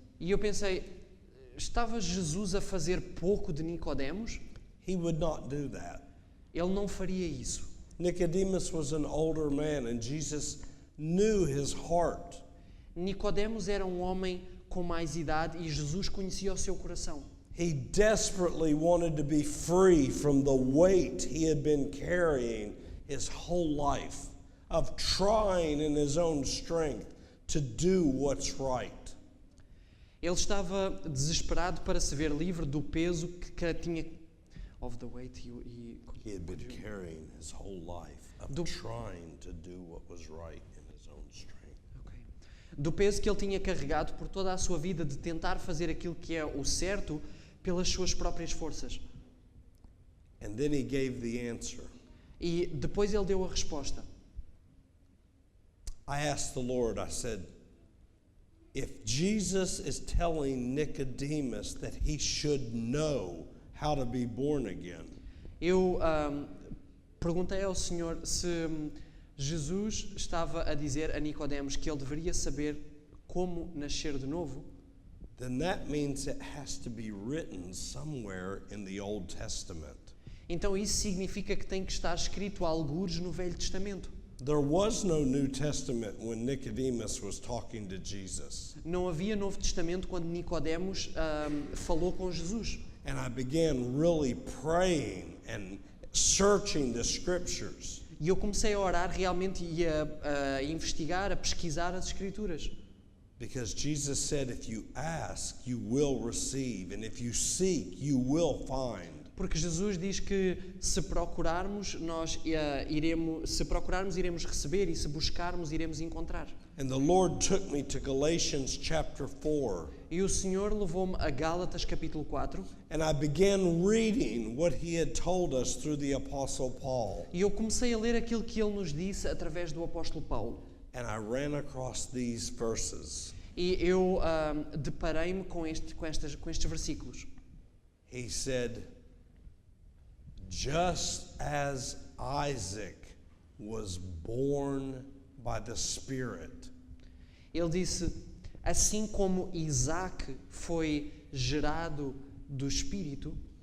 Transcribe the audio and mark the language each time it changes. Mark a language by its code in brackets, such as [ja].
[pt] E eu pensei, estava Jesus a fazer pouco de Nicodemos? [en] He would not do that. [pt] Ele não faria isso. [en] Nicodemus was an older man, and Jesus knew his heart. [pt] Nicodemos era um homem com mais idade e Jesus conhecia o seu coração. [en] He desperately wanted to be free from the weight he had been carrying his whole life of trying in his own strength to do what's right. [pt] Ele estava desesperado para se ver livre do peso que tinha [en] of the weight He had been carrying his whole life of trying to do what was right in his own strength. [pt] do peso que ele tinha carregado por toda a sua vida de tentar fazer aquilo que é o certo pelas suas próprias forças. [en] And then he gave the answer. [pt] E depois ele deu a resposta. [en] I asked the Lord, I said, if Jesus is telling Nicodemus that he should know how to be born again, [pt] Eu perguntei ao Senhor se Jesus estava a dizer a Nicodemos que ele deveria saber como nascer de novo, [en] then that means it has to be written somewhere in the Old Testament. [pt] então isso significa que tem que estar escrito algures no Velho Testamento. [en] There was no New Testament when Nicodemus was talking to Jesus. [pt] Não havia Novo Testamento quando Nicodemos falou com Jesus. [en] And I began really praying and searching the scriptures. [pt] E eu comecei a orar realmente e a investigar, a pesquisar as Escrituras. [en] Because Jesus said, if you ask, you will receive. And if you seek, you will find. [pt] Porque Jesus diz que se procurarmos, iremos receber, e se buscarmos, iremos encontrar. [en] And the Lord took me to Galatians chapter 4. [pt] E o Senhor levou-me a Gálatas capítulo 4. [en] And I began reading what he had told us through the Apostle Paul. [pt] E eu comecei a ler aquilo que ele nos disse através do apóstolo Paulo. [en] And I ran across these verses. [pt] E eu deparei-me com estes versículos. [en] He said, just as Isaac was born by the Spirit. [pt] Ele disse, assim como Isaac foi gerado do Espírito,